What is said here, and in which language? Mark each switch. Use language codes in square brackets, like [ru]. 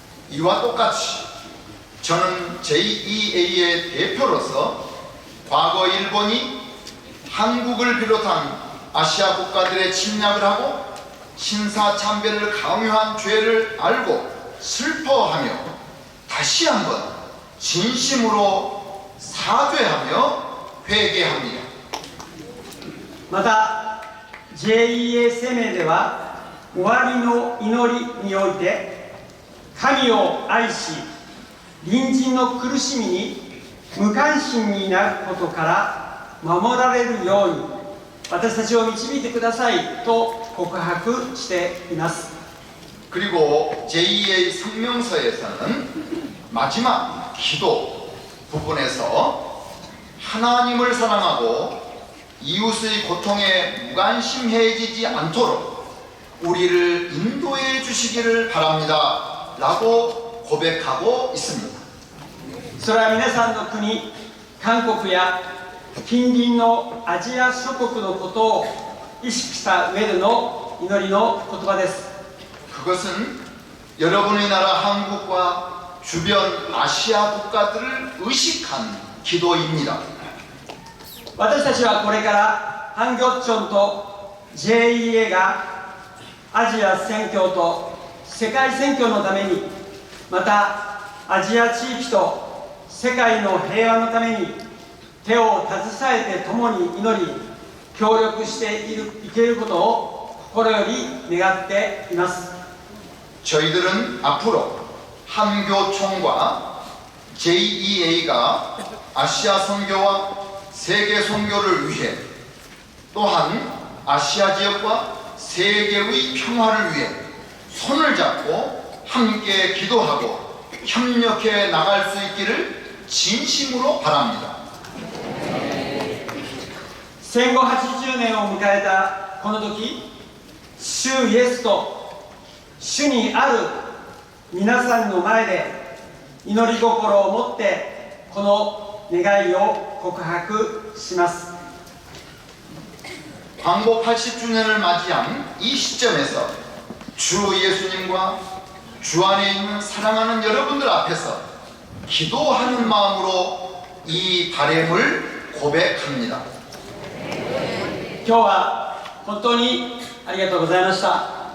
[ko] 이와 똑같이 저는 JEA의 대표로서 과거 일본이 한국을 비롯한 아시아 국가들의 침략을 하고 신사참배를 강요한 죄를 알고 슬퍼하며 다시 한번 진심으로 사죄하며 회개합니다. [ja] また JEA 声明では終わりの祈りにおいて神を愛し隣人の苦しみに無関心になることから守られるように私たちを導いてくださいと告白しています。 [ko] 그리고 JEA 성명서에서는 마지막 기도 부분에서 하나님을 사랑하고 이웃의 고통에 무관심해지지 않도록 우리를 인도해 주시기를 바랍니다 라고 고백하고 있습니다. [ja] それは皆さんの国韓国や近隣のアジア諸国のことを意識した上での祈りの言葉です。 [ko] 그것은 여러분의 나라 한국과 주변 아시아 국가들을 의식한 기도입니다. [ja] 私たちはこれからハンギョッチョンと JEA がアジア宣教と世界宣教のために、またアジア地域と世界の平和のために手を携えて共に祈り協力していけることを心より願っています。 [ko] 저희들은 앞으로 한교총과 JEA가 아시아 선교와 세계 선교를 위해 또한 아시아 지역과 세계의 평화를 위해 손을 잡고 함께 기도하고 협력해 나갈 수 있기를 진심으로 바랍니다. [ja] 戦後80年を迎えたこの時、主イエスと主にある皆さんの前で祈り心を持ってこの願いを告白します。 [ko] 광복 80주년을 맞이한 이 시점에서 주 예수님과 주 안에 있는 사랑하는 여러분들 앞에서 기도하는 마음으로 이 바램을 고백합니다. [ja] 今日は本当にありがとうございました。